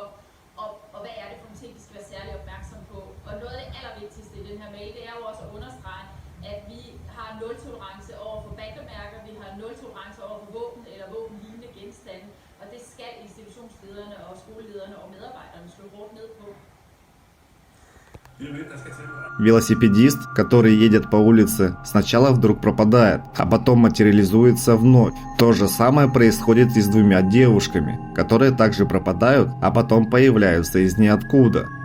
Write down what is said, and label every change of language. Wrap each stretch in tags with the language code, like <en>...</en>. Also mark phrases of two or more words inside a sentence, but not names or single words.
<da>Og hvad er det for nogle ting, de skal være særlig opmærksom på? Og noget af det allervigtigste i den her mail, det er jo også at understrege, at vi har nul-tolerance over for bandemærker, vi har nul-tolerance over for våben eller våbenlignende genstande, og det skal institutionslederne og skolelederne og medarbejderne slå hårdt ned på.</da> <ru>Велосипедист, который едет по улице, сначала вдруг пропадает, а потом материализуется вновь. То же самое происходит и с двумя девушками, которые также пропадают, а потом появляются из ниоткуда.</ru>